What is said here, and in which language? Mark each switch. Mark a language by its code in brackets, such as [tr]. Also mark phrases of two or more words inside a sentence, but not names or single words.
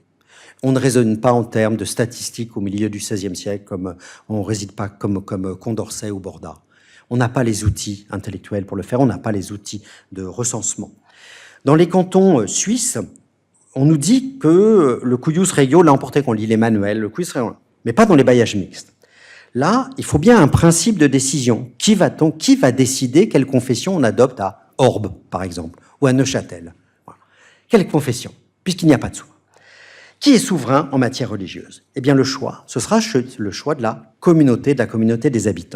[fr] On ne raisonne pas en termes de statistiques au milieu du XVIe siècle, comme on ne réside pas comme Condorcet ou Borda. On n'a pas les outils intellectuels pour le faire, on n'a pas les outils de recensement. Dans les cantons suisses, on nous dit que le [la] cuius regio [fr] l'a emporté, qu'on lit les manuels, le [la] cuius regio, [fr] mais pas dans les bailliages mixtes. Là, il faut bien un principe de décision. Qui va décider quelle confession on adopte à Orbe, par exemple, ou à Neuchâtel? Voilà. Quelle confession, puisqu'il n'y a pas de souverain. Qui est souverain en matière religieuse? Eh bien, le choix, ce sera le choix de la communauté des habitants.